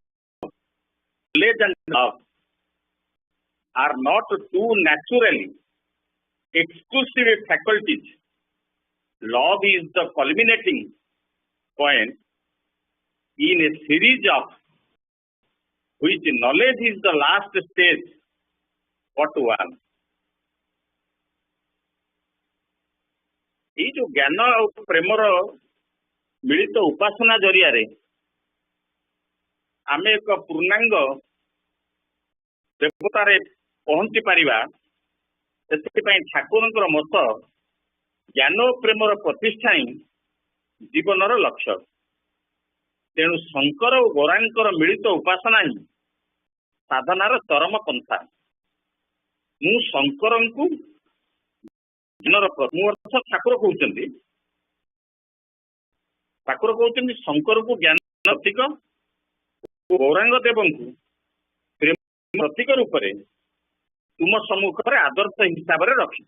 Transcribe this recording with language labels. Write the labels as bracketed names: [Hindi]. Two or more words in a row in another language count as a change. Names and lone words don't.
[English] Knowledge and love are not two naturally exclusive faculties. Love is the culminating point in a series of which knowledge is the last stage but one. [Odia] ୟେ ଜୋ ଜ୍ଞାନ ଓ ପ୍ରେମର ମିଳିତ ଉପାସନା ଜରିଆ ରେ ଆମେ ଏକ ପୂର୍ଣ୍ଣାଙ୍ଗ ଦେବତାରେ ପହଞ୍ଚି ପାରିବା। ସେଥିପାଇଁ ଠାକୁରଙ୍କର ମତ ଜ୍ଞାନ ଓ ପ୍ରେମର ପ୍ରତିଷ୍ଠା ହିଁ ଜୀବନର ଲକ୍ଷ୍ୟ। ତେଣୁ ଶଙ୍କର ଓ ଗୌରାଙ୍କର ମିଳିତ ଉପାସନା ହିଁ ସାଧନାର ଚରମ ପନ୍ଥା। ମୁଁ ଶଙ୍କରଙ୍କୁ ଜ୍ଞାନର ମୁଁ ଅର୍ଥ ଠାକୁର କହୁଛନ୍ତି, ଠାକୁର କହୁଛନ୍ତି ଶଙ୍କରଙ୍କୁ ଜ୍ଞାନ ପ୍ରତୀକ ଓ ଗୌରାଙ୍ଗ ଦେବଙ୍କୁ ପ୍ରେମ ପ୍ରତୀକ ରୂପରେ ତୁମ ସମ୍ମୁଖରେ ଆଦର୍ଶ ହିସାବରେ ରଖିଛି।